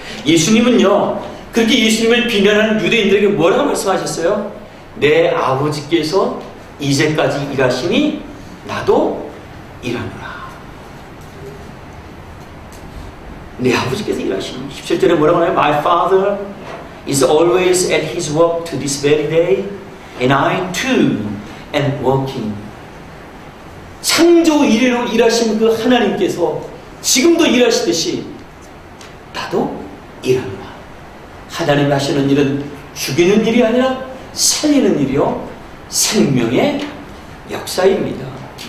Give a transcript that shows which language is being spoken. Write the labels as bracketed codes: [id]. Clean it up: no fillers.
[ko] 예수님은요, 그렇게 예수님을 비난하는 유대인들에게 뭐라고 말씀하셨어요? 내 아버지께서 이제까지 일하시니 나도 일하노라. 내 아버지께서 일하시니. 17절에 뭐라고 하나요? [en] My father is always at his work to this very day, and I too am working. [ko] 창조 이래로 일하신 그 하나님께서 지금도 일하시듯이 나도 일하노라. 하나님이 하시는 일은 죽이는 일이 아니라 살리는 일이요, 생명의 역사입니다.